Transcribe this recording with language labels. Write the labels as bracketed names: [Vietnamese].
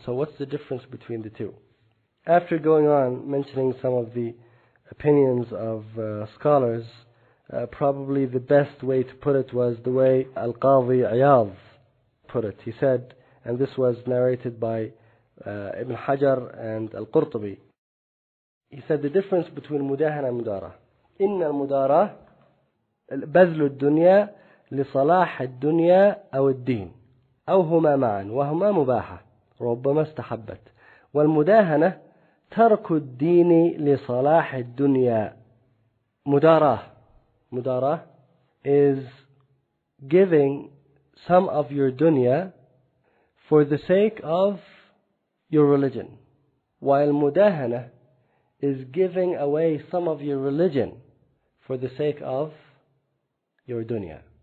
[English] So what's the difference between the two? After going on, mentioning some of the opinions of scholars, probably the best way to put it was the way Al-Qadi Iyad put it. He said, and this was narrated by Ibn Hajar and Al-Qurtubi, he said the difference between Mudahana and Mudara. [Arabic] إن المدارة بذل الدنيا لصلاح الدنيا أو الدين أو هما معا وهما مباحة ربما استحبت والمداهنة ترك الدين لصلاح الدنيا. [English] Mudara is giving some of your dunya for the sake of your religion, while Mudahana is giving away some of your religion for the sake of your dunya.